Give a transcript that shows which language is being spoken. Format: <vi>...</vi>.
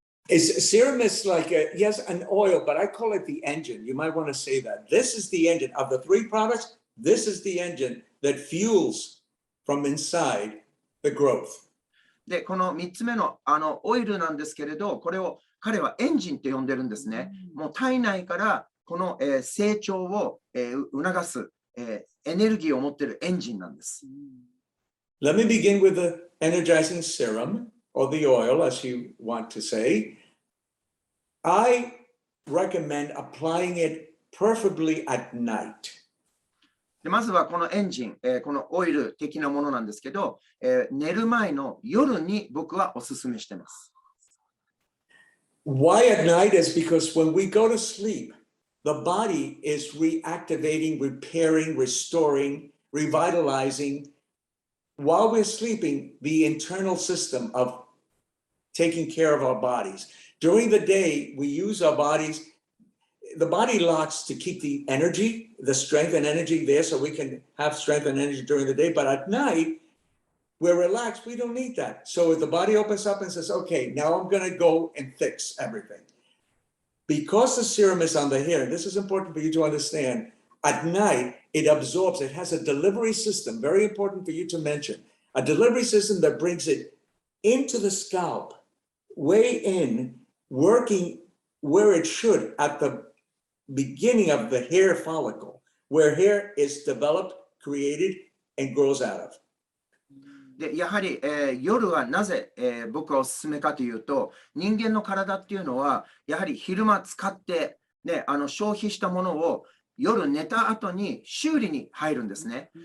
<en>Serum is like, yes, an oil, but I call it the engine. You might want to say that. This is the engine. Of the three products, this is the engine that fuels from inside the growth.</en> <ja>で、この3つ目のオイルなんですけれど、これを彼はエンジンって呼んでるんですね。もう体内からこの、成長を、促す、エネルギーを持っているエンジンなんです。</ja> <en>Let me begin with the energizing serum or the oil, as you want to say. I recommend applying it preferably at night.</en> <ja>でまずはこのエンジン、このオイル的なものなんですけど、寝る前の夜に僕はおすすめしています。</ja> <en>Why at night is because when we go to sleep, the body is reactivating, repairing, restoring, revitalizing. While we're sleeping, the internal system of taking care of our bodies. During the day, we use our bodies. The body locks to keep the energy, the strength and energy there so we can have strength and energy during the day. But at night, we're relaxed. We don't need that. So the body opens up and says, okay, now I'm going to go and fix everything. because the serum is on the hair, this is important for you to understand, at night, it absorbs, it has a delivery system, very important for you to mention, a delivery system that brings it into the scalp, way in, working where it should at the beginning of the hair follicle, where hair is developed, created, and grows out of.</en> <ja>でやはり、夜はなぜ、僕はおすすめかというと、人間の体っていうのは、やはり昼間使って、ね、消費したものを夜寝た後に修理に入るんですね。</ja>